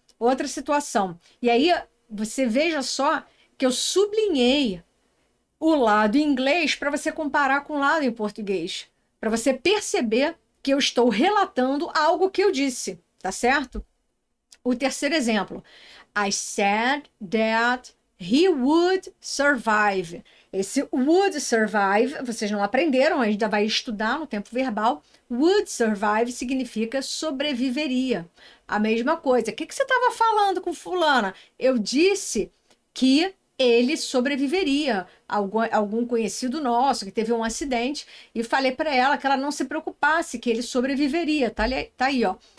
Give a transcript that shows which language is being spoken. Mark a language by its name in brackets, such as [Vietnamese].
[Portuguese] Outra situação. E aí, você veja só que eu sublinhei o lado em inglês para você comparar com o lado em português. Para você perceber que eu estou relatando algo que eu disse, tá certo? O terceiro exemplo. [English] I said that he would survive. [Portuguese] Esse would survive, vocês não aprenderam, ainda vai estudar no tempo verbal. Would survive significa sobreviveria. A mesma coisa. O que você estava falando com fulana? Eu disse que ele sobreviveria. Algum conhecido nosso que teve um acidente e falei para ela que ela não se preocupasse, que ele sobreviveria. Tá aí, ó.